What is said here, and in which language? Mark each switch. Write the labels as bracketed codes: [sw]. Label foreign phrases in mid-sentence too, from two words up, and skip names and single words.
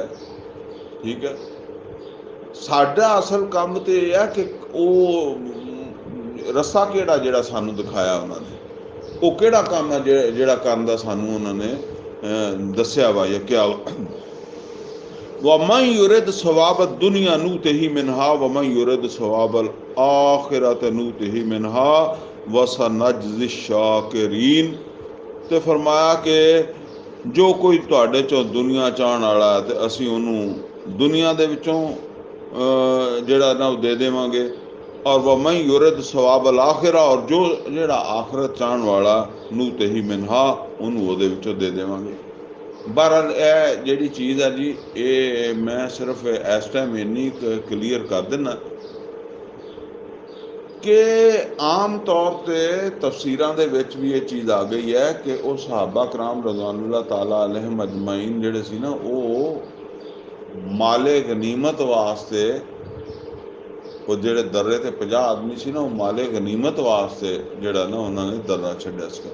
[pa] ਠੀਕ ਹੈ, ਸਾਡਾ ਅਸਲ ਕੰਮ ਤੇ ਇਹ ਹੈ ਕਿ ਉਹ ਰਸਤਾ ਕਿਹੜਾ ਜਿਹੜਾ ਸਾਨੂੰ ਦਿਖਾਇਆ ਉਹਨਾਂ ਨੇ, ਉਹ ਕਿਹੜਾ ਕੰਮ ਹੈ ਜਿਹੜਾ ਕਰਨ ਦਾ ਸਾਨੂੰ ਉਹਨਾਂ ਨੇ ਦੱਸਿਆ ਵਾ ਜਾਂ ਕਿਹਾ। [ar] وَمَنْ يُرِدْ ثَوَابَ الدُّنْيَا نُؤْتِهِ مِنْهَا وَمَنْ يُرِدْ ثَوَابَ الْآخِرَةِ نُؤْتِهِ مِنْهَا وَسَنَجْزِي الشَّاكِرِينَ। [pa] ਤੇ ਫਰਮਾਇਆ ਕਿ ਜੋ ਕੋਈ ਤੁਹਾਡੇ ਚੋਂ ਦੁਨੀਆ ਚਾਹਣ ਵਾਲਾ ਤੇ ਅਸੀਂ ਉਹਨੂੰ ਦੁਨੀਆ ਦੇ ਵਿੱਚੋਂ ਜਿਹੜਾ ਨਾ ਉਹ ਦੇ ਦੇਵਾਂਗੇ, ਔਰ [ar] وَمَنْ يُرِدْ ثَوَابَ الْآخِرَةِ, [pa] ਔਰ ਜਿਹੜਾ ਆਖਰਤ ਚਾਹਣ ਵਾਲਾ [ar] نُؤْتِهِ مِنْهَا, [pa] ਉਹਨੂੰ ਉਹਦੇ ਵਿੱਚੋਂ ਦੇ ਦੇਵਾਂਗੇ। ਬਹਰਹਾਲ ਇਹ ਜਿਹੜੀ ਚੀਜ਼ ਹੈ ਜੀ, ਇਹ ਮੈਂ ਸਿਰਫ ਇਸ ਟਾਈਮ ਇੰਨੀ ਕਲੀਅਰ ਕਰ ਦਿੰਦਾ ਕਿ ਆਮ ਤੌਰ 'ਤੇ ਤਫਸੀਰਾਂ ਦੇ ਵਿੱਚ ਵੀ ਇਹ ਚੀਜ਼ ਆ ਗਈ ਹੈ ਕਿ ਉਹ ਸਹਾਬਾ ਕਰਾਮ [ar] رضوان الله تعالى عليهم أجمعين [pa] ਜਿਹੜੇ ਸੀ ਨਾ, ਉਹ ਮਾਲੇ ਗਨੀਮਤ ਵਾਸਤੇ, ਉਹ ਜਿਹੜੇ ਦर्रे ਤੇ 50 ਆਦਮੀ ਸੀ ਨਾ, ਉਹ ਮਾਲੇ ਗਨੀਮਤ ਵਾਸਤੇ ਜਿਹੜਾ ਨਾ ਉਹਨਾਂ ਨੇ ਦर्रा ਛੱਡਿਆ ਸੀ।